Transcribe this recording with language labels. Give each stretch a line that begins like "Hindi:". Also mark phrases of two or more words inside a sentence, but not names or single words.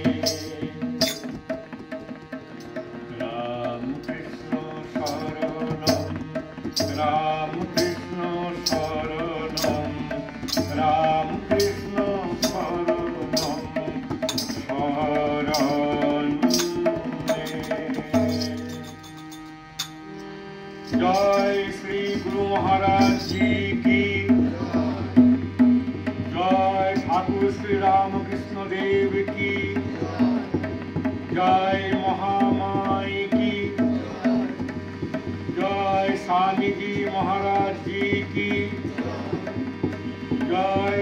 Sanskrit: रामकृष्ण शरणम रामकृष्ण शरणम रामकृष्ण शरणम शरणे
Hindi: जय श्री गुरु महाराज जी की जय ठाकुर श्री रामकृष्ण देव की जय महामाई की जय स्वामी जी महाराज जी की जय।